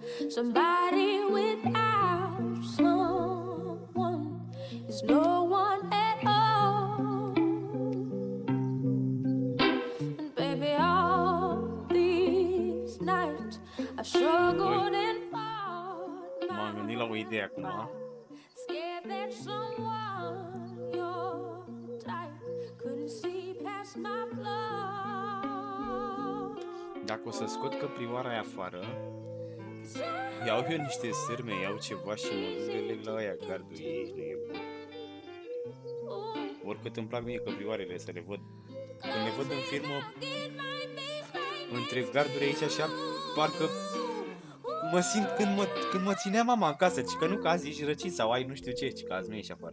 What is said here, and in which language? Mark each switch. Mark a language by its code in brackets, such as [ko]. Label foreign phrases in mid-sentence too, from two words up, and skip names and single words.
[en] Somebody without someone is no one at all. And baby, all these nights I've struggled and fought [ro] M-am my gândit la o idee acum. [en] scared that someone your type couldn't see past my flaws. [ro] Dacă o să scot căprioara aia afară, iau eu niște sârme, iau ceva și mă duc de leg la aia, gardul ei, nu e bun. Oricât îmi plac mie căprioarele să le văd. Când le văd în filmă, între garduri aici așa, parcă mă simt când mă ținea mama în casă, ci că nu că azi ești răcit sau ai nu știu ce, ci că azi nu ești afară.